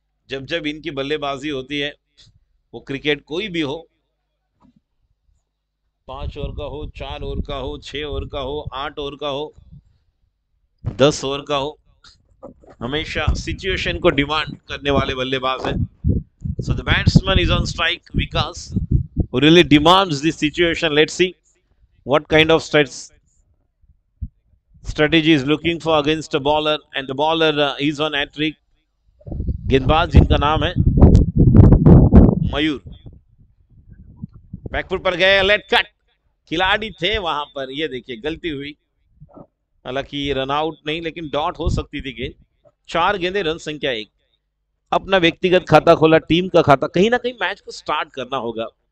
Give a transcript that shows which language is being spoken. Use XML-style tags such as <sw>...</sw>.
<hi>जब जब इनकी बल्लेबाजी होती है, वो क्रिकेट कोई भी हो, 5 ओवर का हो, 4 ओवर का हो, 6 ओवर का हो, 8 ओवर का हो, 10 ओवर का हो, हमेशा सिचुएशन को डिमांड करने वाले बल्लेबाज हैं।</hi> <en>So the batsman is on strike, Vikas, who really demands the situation. Let's see what kind of strategy is looking for against a bowler, and the bowler is on hat-trick.</en> <hi>गेंदबाज जिनका नाम है मयूर, back foot पर गए, late cut, खिलाड़ी थे वहां पर, ये देखिए गलती हुई, हालांकि रन आउट नहीं, लेकिन डॉट हो सकती थी गेंद। 4 गेंदे, रन संख्या 1। अपना व्यक्तिगत खाता खोला, टीम का खाता, कहीं ना कहीं मैच को स्टार्ट करना होगा।</hi>